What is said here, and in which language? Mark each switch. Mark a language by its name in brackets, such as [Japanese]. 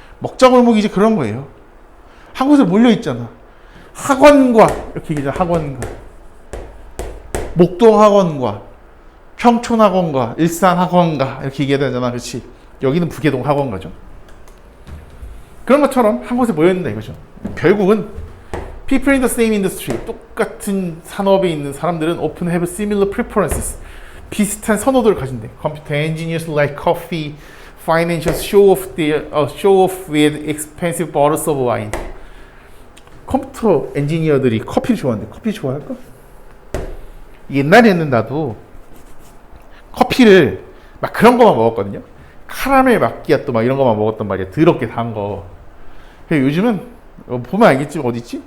[Korean] 먹자골목이 이제 그런 거예요. 한 곳에 몰려 있잖아. 학원과 이렇게 얘기하잖아. 학원과 목동 학원과 평촌 학원과 일산 학원과 이렇게 얘기해야 되잖아. 그렇지? 여기는 부계동 학원가죠. 그런 것처럼 한 곳에 모여 있는다 이거죠. 결국은 [English] people in the same industry, [Korean] 똑같은 산업에 있는 사람들은 [English] often have similar preferences. [Korean] 비슷한 선호도를 가진대. [English] Computer engineers like coffee, financials show off with expensive bottles of wine. [Korean] 컴퓨터 엔지니어들이 커피를 좋아하는데 커피 좋아할까? 옛날에는 나도 커피를 막 그런 거만 먹었거든요. 카라멜 마끼아또 막 이런 거만 먹었단 말이야. 더럽게 단 거. 요즘은 보면 알겠지만 어디 있지?